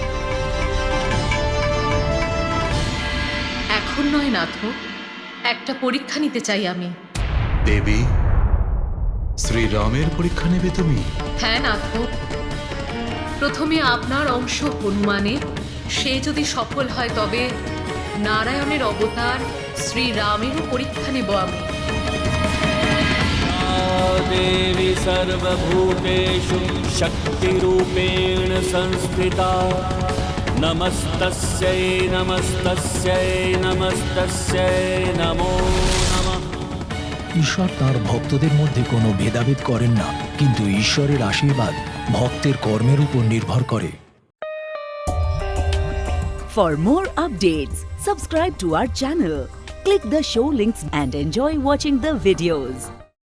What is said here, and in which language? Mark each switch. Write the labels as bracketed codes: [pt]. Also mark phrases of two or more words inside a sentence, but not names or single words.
[bn] এখন নয় নাথ, একটা পরীক্ষা নিতে চাই আমি। দেবী, শ্রীরামের পরীক্ষা নেবে তুমি? হ্যাঁ নাথ, প্রথমে আপনার অংশ হনুমানের, সে যদি সফল হয় তবে নারায়ণের অবতার শ্রীরামেরও পরীক্ষা নেব আমি। [sa] देवी सर्वभूतेषु शक्तिरूपेण संस्थिता नमस्तस्यै नमस्तस्यै नमस्तस्यै नमो नमः। [bn] ঈশ্বর তাঁর ভক্তদের মধ্যে কোনো ভেদাভেদ করেন না, কিন্তু ঈশ্বরের আশীর্বাদ ভক্তের কর্মের উপর নির্ভর করে। [en] For more updates, Subscribe to our channel, click the show links and enjoy watching the videos.